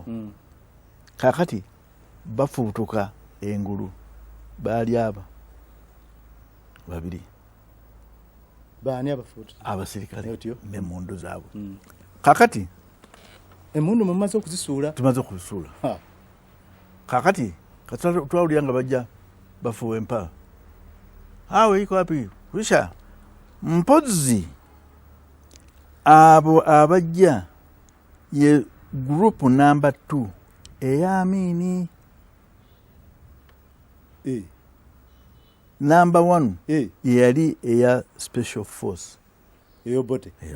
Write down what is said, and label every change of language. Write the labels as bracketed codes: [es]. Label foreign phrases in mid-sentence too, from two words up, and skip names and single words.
[lg] Kakati bafuutuka engulu baali aba babiri baani abafuutuka abasirikale n'emmundu zaabwe. Kakati emmundu mumaze okuzisuula? Tumaze okuzisuula. Kakati twawulira nga bajja bafuuwa empa awe [sw] iko wapi [lg] kusha mpozzi abo abajja ye [en] group number 2 [lg] eya Amini. Number 1 yali eya [en] special force [lg] eyobote